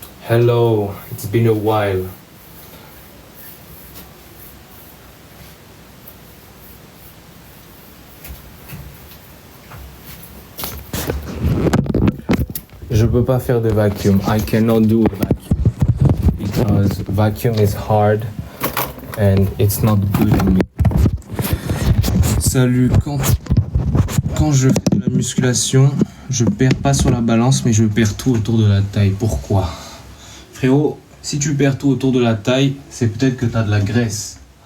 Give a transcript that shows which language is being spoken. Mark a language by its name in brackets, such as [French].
[English] Hello, it's been a while. [French] Je peux pas faire de vacuum. [English] I cannot do a vacuum because vacuum is hard and it's not good on me. [French] Salut, quand je fais de la musculation, je perds pas sur la balance, mais je perds tout autour de la taille. Pourquoi? Frérot, si tu perds tout autour de la taille, c'est peut-être que tu as de la graisse.